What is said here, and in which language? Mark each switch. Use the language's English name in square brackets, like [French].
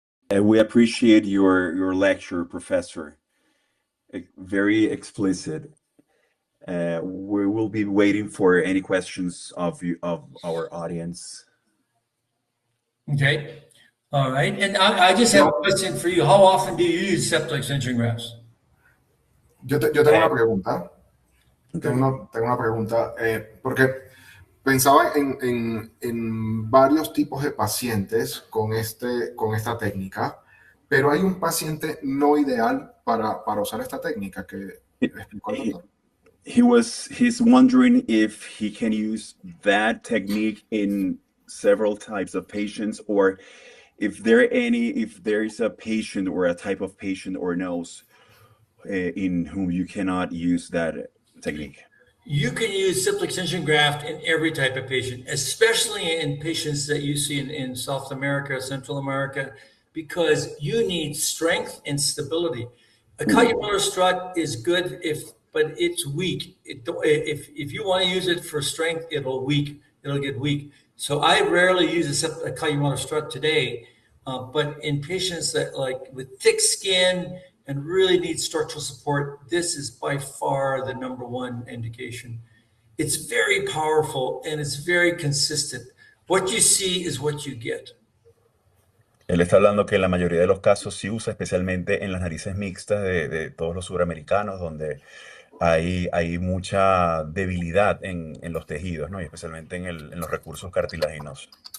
[English] We appreciate your lecture, Professor. Very explicit. We will be waiting for any questions of our audience. Okay. All right. And I just have a question for you. How often do you use septal extension grafts? [Spanish] Yo tengo una pregunta. Tengo una pregunta, porque pensaba en varios tipos de pacientes con esta técnica, pero hay un paciente no ideal para usar esta técnica que explicó el doctor. [English] He's wondering if he can use that technique in several types of patients, or if there is a patient or a type of patient or nose in whom you cannot use that technique. You can use septal extension graft in every type of patient, especially in patients that you see in South America, Central America, because you need strength and stability. A Kayamura strut is good but it's weak. If you want to use it for strength, it'll get weak. So I rarely use a Kayamura strut today, but in patients that with thick skin and really need structural support, this is by far the #1 indication. It's very powerful and it's very consistent. What you see is what you get. [Spanish] Él está hablando que en la mayoría de los casos sí usa, especialmente en las narices mixtas de todos los suramericanos, donde hay mucha debilidad en los tejidos, ¿no? Y especialmente en los recursos cartilaginosos.